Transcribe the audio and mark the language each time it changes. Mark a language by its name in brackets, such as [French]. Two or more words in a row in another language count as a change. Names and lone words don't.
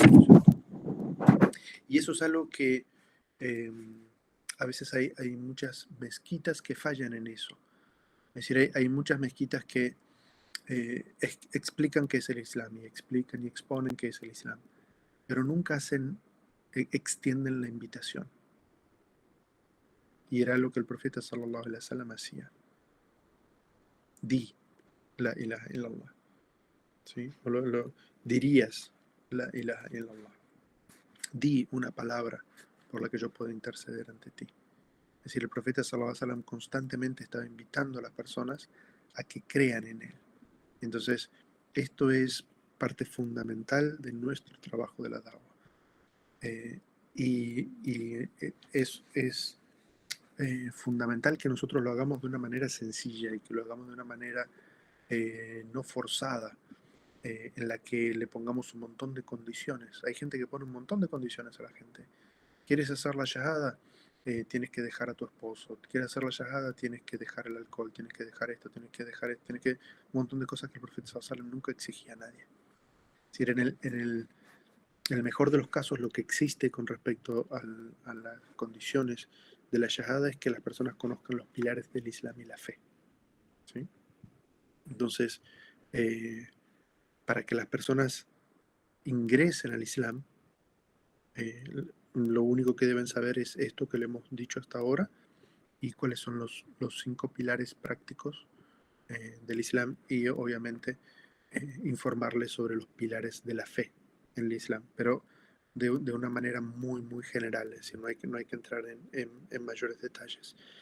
[Spanish] Y eso es algo que a veces hay muchas mezquitas que fallan en eso. Es decir, hay muchas mezquitas que explican qué es el Islam y explican y exponen qué es el Islam, pero nunca extienden la invitación. Y era lo que el profeta [Arabic] صلى الله عليه وسلم [Spanish] hacía. Di [Arabic] لا إله إلا الله. [Spanish] ¿Sí? Dirías [Arabic] لا إله إلا الله. [Spanish] Di una palabra por la que yo pueda interceder ante ti. Es decir, el profeta [Arabic] صلى الله عليه وسلم [Spanish] constantemente estaba invitando a las personas a que crean en él. Entonces, esto es parte fundamental de nuestro trabajo de la da'wah. Y es fundamental que nosotros lo hagamos de una manera sencilla y que lo hagamos de una manera no forzada, en la que le pongamos un montón de condiciones. Hay gente que pone un montón de condiciones a la gente. ¿Quieres hacer la shahada? Tienes que dejar a tu esposo. ¿Quieres hacer la shahada? Tienes que dejar el alcohol, tienes que dejar esto, tienes que dejar esto, tienes que... Un montón de cosas que el profeta [Arabic] صلى الله عليه وسلم [Spanish] nunca exigía a nadie. Es decir, en el mejor de los casos, lo que existe con respecto a las condiciones de la shahada es que las personas conozcan los pilares del Islam y la fe. ¿Sí? Entonces, para que las personas ingresen al Islam, eh, lo único que deben saber es esto que le hemos dicho hasta ahora y cuáles son los 5 pilares prácticos del Islam y obviamente informarles sobre los pilares de la fe en el Islam, pero de una manera muy, muy general, es decir, no hay que entrar en mayores detalles.